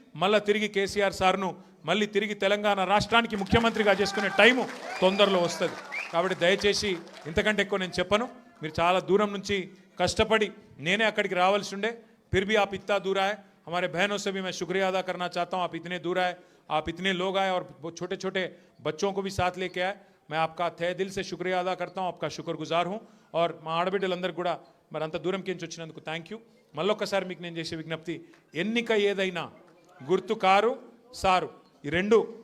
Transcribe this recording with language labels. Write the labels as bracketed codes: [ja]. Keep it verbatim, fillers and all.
[te] మళ్ళీ తిరిగి కేసీఆర్ సార్ను మళ్ళీ తిరిగి తెలంగాణ రాష్ట్రానికి ముఖ్యమంత్రిగా చేసుకునే టైము తొందరలో వస్తుంది. కాబట్టి దయచేసి ఇంతకంటే ఎక్కువ నేను చెప్పను. మీరు చాలా దూరం నుంచి కష్టపడి, నేనే అక్కడికి రావాల్సి ఉండే, [hi] ఫిర్ భీ ఆప్ ఇత్తా దూరాయ్, हमारे बहनों से भी मैं शुक्रिया अदा करना चाहता हूँ। आप इतने दूर आए, आप इतने लोग आए और छोटे छोटे बच्चों को भी साथ लेके आए, मैं आपका तहे दिल से शुक्रिया अदा करता हूँ, आपका शुक्रगुजार हूँ. और [te] మా ఆడబిడ్డలందరికీ కూడా మరి అంత దూరం కించి వచ్చినందుకు థ్యాంక్ యూ. మళ్ళొక్కసారి మీకు నేను చేసే విజ్ఞప్తి, ఎన్నిక ఏదైనా గుర్తు కారు సారు ఈ రెండు.